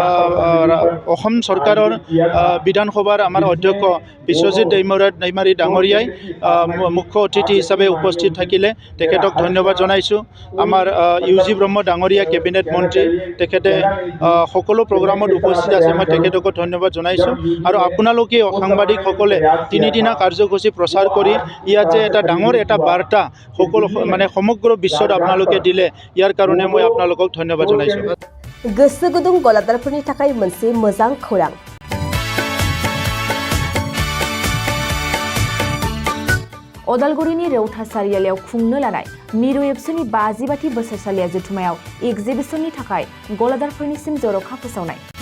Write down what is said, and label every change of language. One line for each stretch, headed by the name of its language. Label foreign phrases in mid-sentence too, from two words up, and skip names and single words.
Assamese: অসম চৰকাৰৰ বিধানসভাৰ আমাৰ অধ্যক্ষ বিশ্বজিৎ দৈমাৰী ডাঙৰীয়াই মুখ্য অতিথি হিচাপে উপস্থিত থাকিলে তেখেতক ধন্যবাদ জনাইছোঁ আমাৰ ইউজি ব্ৰহ্ম ডাঙৰীয়া কেবিনেট মন্ত্ৰী তেখেতে সকলো প্ৰগ্ৰামত উপস্থিত আছে মই তেখেতক ধন্যবাদ জনাইছোঁ আৰু আপোনালোকে সাংবাদিকসকলে 3 দিনা কাৰ্যসূচী প্ৰচাৰ কৰি ইয়াত যে এটা ডাঙৰ এটা বাৰ্তা সকলো মানে সমগ্ৰ বিশ্বত আপোনালোকে দিলে ইয়াৰ কাৰণে মই আপোনালোকক ধন্যবাদ জনাইছোঁ
Bodo: गोसो गुदुं गलादारफोरनि थाखाय मोनसे मोजां खौरां अदालगुरिनि रौता सारियालियाव खुंनो लानाय मिरु एबसुनि 50 बोसोरसालिया जथुमायाव एक्जिबिशननि थाखाय गलादारफोरनिसिम जर'खा फोसावनाय